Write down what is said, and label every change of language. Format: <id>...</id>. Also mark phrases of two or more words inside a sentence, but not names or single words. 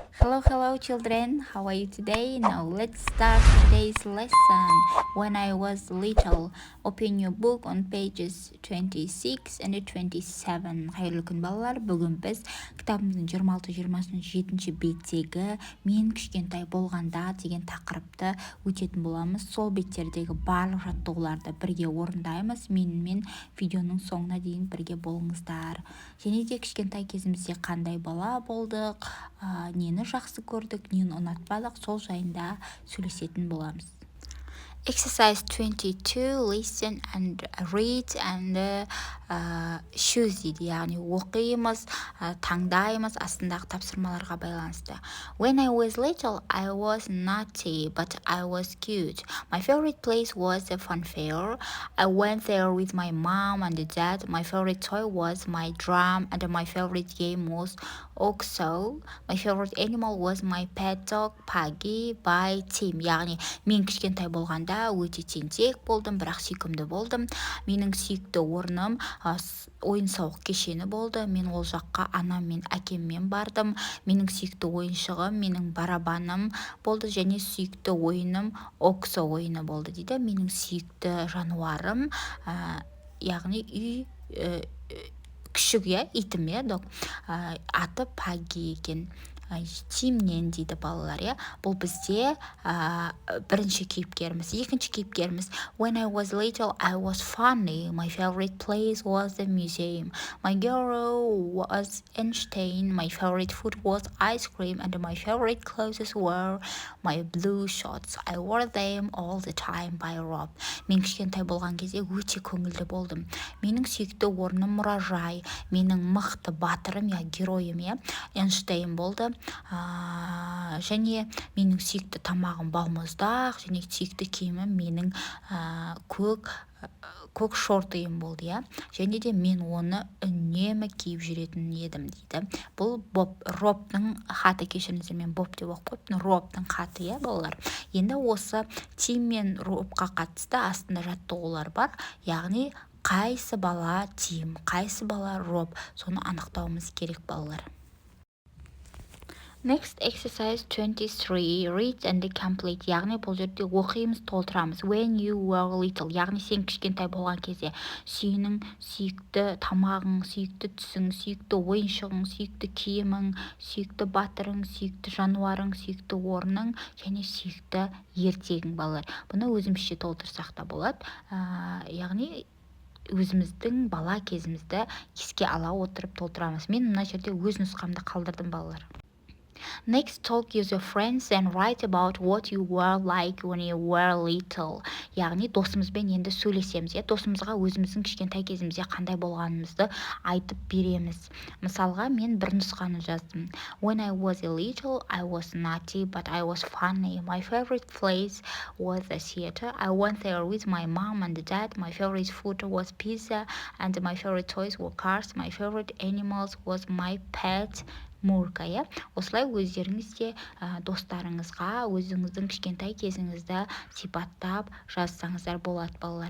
<en>Hello children, how are you today? Now let's start today's lesson. When I was little, open your book on pages 26 and 27.</en> <kk>Қайырлы күн балалар, бүгін біз кітабымыздың 26-27 беттегі мен кішкентай болғанда деген тақырыпты өтетін боламыз. Сол беттердегі барлық жаттығуларды бірге орындаймыз. Менімен видеоның соңына дейін бірге болыңыздар. Және де кішкентай кезімізде қандай бала болдық, нені жақсы көрдік, нені ұнатпадық, сол жайында сөйлесетін боламыз.</kk> <en>Exercise 22, listen and read and choose</en> <kk>дейді, яғни оқимыз, таңдаймыз, астындағы тапсырмаларға байланысты.</kk> <en>When I was little, I was naughty, but I was cute. My favorite place was the fun fair. I went there with my mom and dad. My favorite toy was my drum, and my favorite game was OXO. My favorite animal was my pet dog, Puggy, by Tim.</en> <kk>Яғни, мен кішкентай болғанда өте тентек болдым, бірақ сүйкімді болдым. Менің сүйікті орным ойын-сауық кешені болды. Мен ол жаққа анам мен әкеммен бардым. Менің сүйікті ойыншығым, менің барабаным болды, және сүйікті ойыным OXO ойыны болды дейді. Менің сүйікті жануарым, яғни күшік, итім, аты Паги екен. Тимнен дейді балалар, бұл бізде бірінші кейіпкеріміз. Екінші кейіпкеріміз.</kk> <en>When I was little, I was funny. My favorite place was the museum. My hero was Einstein. My favorite food was ice cream, and my favorite clothes were my blue shorts. I wore them all the time by Rob.</en> <kk>Мен кішкентай болған кезде өте көңілді болдым. Менің сүйікті орным мұражай. Менің мықты батырым, геройым, Эйнштейн болды. Және менің сүйікті тамағым балмұздақ, және сүйікті киімім менің көк шортиым болды, және де мен оны үнемі киіп жүретін едім дейді. Бұл Робтың хаты, кешіріңіздер, мен Боб деп оқып қойыппын, Робтың хаты, балалар. Енді осы Тим мен Робқа қатысты астында жаттығулар бар, яғни қайсы бала Тим, қайсы бала Роб, соны анықтауымыз керек, балалар.</kk> <en>Next, exercise 23, read and complete.</en> <kk>Яғни бұл жерде оқимыз, толтырамыз.</kk> <en>When you were little,</en> <kk>яғни сен кішкентай болған кезде сенің сүйікті тамағың, сүйікті түсің, сүйікті ойыншығың, сүйікті киімің, сүйікті батырың, сүйікті жануарың, сүйікті орның және сүйікті ертегің, балалар. Бұны өзімізше толтырсақ та болады. Яғни өзіміздің бала кезімізді еске ала отырып толтырамыз. Мен мына жерде өз нұсқамды қалдырдым, балалар.</kk> <en>Next, talk with your friends and write about what you were like when you were little.</en> <kk>Яғни досымызбен енді сөйлесеміз, досымызға өзіміздің кішкентай кезімізде қандай болғанымызды айтып береміз. Мысалға, мен бір нұсқаны жаздым.</kk> <en>When I was little, I was naughty, but I was funny. My favorite place was the theater. I went there with my mom and dad. My favorite food was pizza, and my favorite toys were cars. My favorite animals was my pet</en> <kk>Мурка, осылай өздеріңіз де достарыңызға өзіңіздің кішкентай кезіңізді сипаттап жазсаңыздар болады, балалар.</kk>